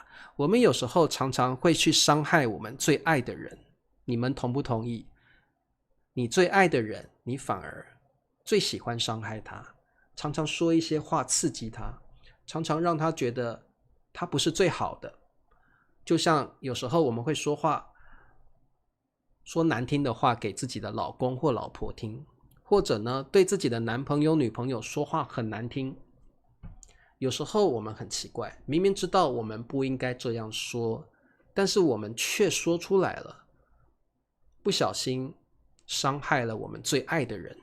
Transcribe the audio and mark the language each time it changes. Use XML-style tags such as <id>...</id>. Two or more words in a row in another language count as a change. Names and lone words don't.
<zh>我們有時候常常會去傷害我們最愛的人，你們同不同意？你最愛的人，你反而最喜歡傷害他，常常說一些話刺激他，常常讓他覺得他不是最好的。就像有時候我們會說難聽的話給自己的老公或老婆聽，或者呢，對自己的男朋友女朋友說話很難聽。有時候我們很奇怪，明明知道我們不應該這樣說，但是我們卻說出來了，不小心傷害了我們最愛的人。</zh>